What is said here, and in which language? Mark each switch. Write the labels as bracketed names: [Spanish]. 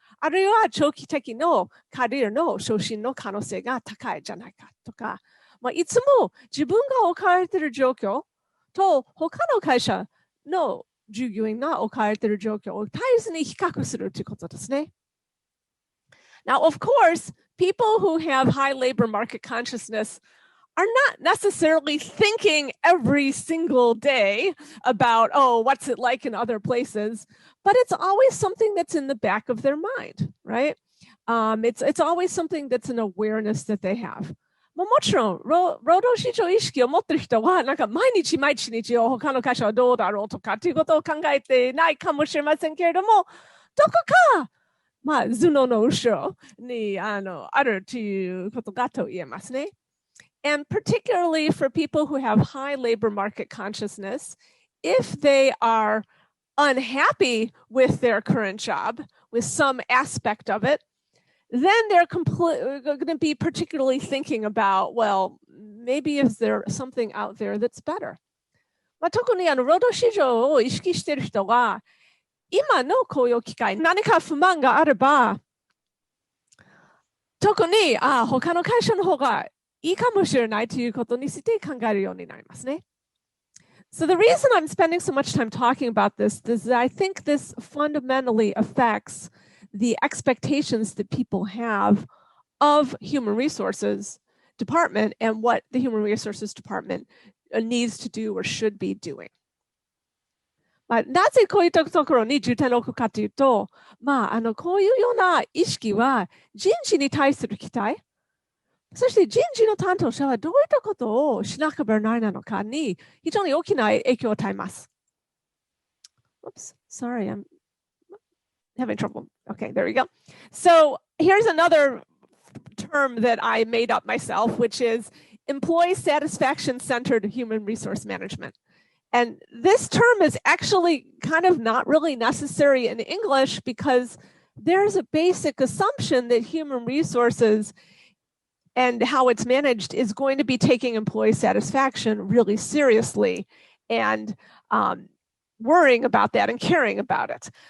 [Japanese] あるいは、長期的のキャリアの昇進の可能性が高いじゃないかとか、いつも自分が置かれている状況と他の会社の従業員が置かれている状況を絶えずに比較するということですね。 [English] Now, of course, people who have high labor market consciousness are not necessarily thinking every single day about, oh, what's it like in other places, but it's always something that's in the back of their mind, right? It's always something that's an awareness that they have. [Japanese] もちろん、労働市場意識を持っている人は、なんか毎日他の会社はどうだろうとかっていうことを考えてないかもしれませんけれども、どこか、頭脳の後ろにあるということがと言えますね。 [English] And particularly for people who have high labor market consciousness, if they are unhappy with their current job, with some aspect of it, then they're going to be particularly thinking about, well, maybe is there something out there that's better? [Japanese] 特に労働市場を意識している人は、今の雇用機会、何か不満があれば、特に他の会社の方がいいかもしれないということについて考えるようになりますね。 [English] So the reason I'm spending so much time talking about this is that I think this fundamentally affects the expectations that people have of human resources department and what the human resources department needs to do or should be doing. [Japanese] なぜこういったところに重点を置くかというと、こういうような意識は人事に対する期待、そして人事の担当者はどういったことをしなければならないのかに非常に大きな影響を与えます。 [English] Oops, sorry, I'm having trouble. Okay, there we go. So here's another term that I made up myself, which is employee satisfaction-centered human resource management. And this term is actually kind of not really necessary in English because there's a basic assumption that human resources and how it's managed is going to be taking employee satisfaction really seriously and worrying about that and caring about it.